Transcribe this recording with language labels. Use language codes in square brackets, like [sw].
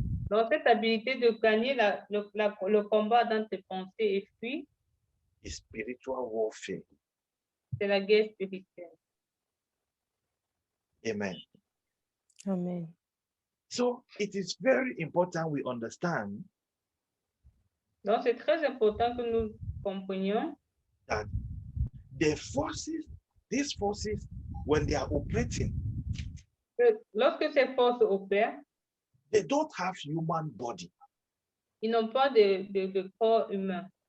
[fr] dans cette habilité de gagner le combat dans tes pensées et fuir, [en] is spiritual warfare. [fr] c'est la guerre spirituelle. [en] Amen. Amen. So it is very important we understand [fr] Donc, c'est très important que nous comprenions [en] that the forces, these forces, when they are operating, [fr] que lorsque ces forces opèrent, [en] they don't have human body. [fr] ils n'ont pas de corps humain.